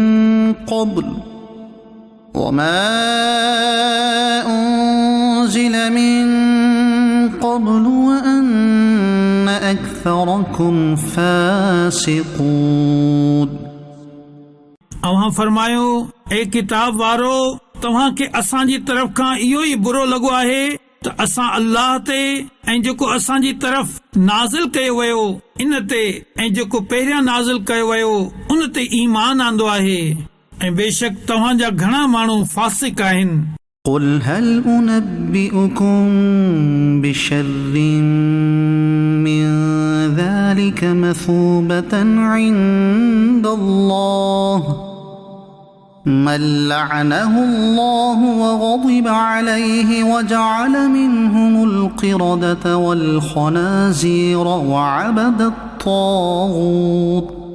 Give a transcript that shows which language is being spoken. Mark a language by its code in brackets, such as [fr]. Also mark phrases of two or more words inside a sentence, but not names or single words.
[ar] قبل وأن أكثركم فاسقون. [sd] अव्हां फरमायो ए किताब वारो तव्हां खे असां जी तरफ़ खां इहो ई बुरो लॻो आहे त असां अल्लाह ते ऐं जेको असां जी तरफ़ नाज़िल कयो वियो इन ते ऐं जेको पहिरियां नाज़िल कयो वियो उन ते ईमान आंदो आहे ऐं बेशक तव्हां जा घणा माण्हू फासिक आहिनि. [ar] قل هل أنبئكم بشر من ذلك مثوبة عند الله من لعنه الله وغضب عليه وجعل منهم القردة والخنازير وعبد الطاغوت